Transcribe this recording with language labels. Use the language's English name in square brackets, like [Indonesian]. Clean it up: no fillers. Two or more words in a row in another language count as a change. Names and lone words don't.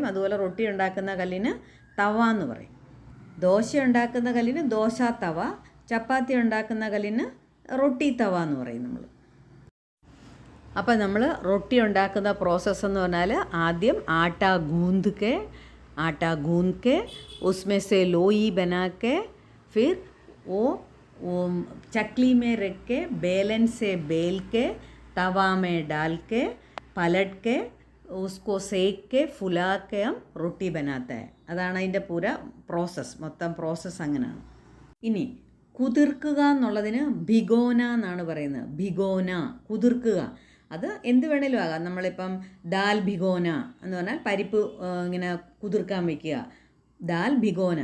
[Malayalam] അതുപോലെ റൊട്ടി ഉണ്ടാക്കുന്ന കല്ലിന് തവ എന്ന് പറയും. ദോശ ഉണ്ടാക്കുന്ന കല്ലിന് ദോശ തവ, ചപ്പാത്തി ഉണ്ടാക്കുന്ന കല്ലിന് റൊട്ടി തവ എന്ന് പറയും നമ്മൾ. അപ്പോൾ നമ്മൾ റൊട്ടി ഉണ്ടാക്കുന്ന പ്രോസസ്സ് എന്ന് പറഞ്ഞാൽ ആദ്യം [Hindi] आटा गूंथ के, आटा गूंथ के उसमें से लोई बना के फिर वो चकली में रख के बेलन से बेल के तवा में डाल के पलट के उसको सेक के फुला के हम रोटी बनाता है. [Malayalam] അതാണ് അതിൻ്റെ പൂര പ്രോസസ്സ്, മൊത്തം പ്രോസസ്സ് അങ്ങനെയാണ്. ഇനി കുതിർക്കുക എന്നുള്ളതിന് ഭിഗോന എന്നാണ് പറയുന്നത്. ഭിഗോന, കുതിർക്കുക. അത് എന്ത് വേണേലും ആകാം. നമ്മളിപ്പം [Hindi] दाल भिगोना [Malayalam] എന്ന് പറഞ്ഞാൽ പരിപ്പ് ഇങ്ങനെ കുതിർക്കാൻ വയ്ക്കുക, [Hindi] दाल भिगोना.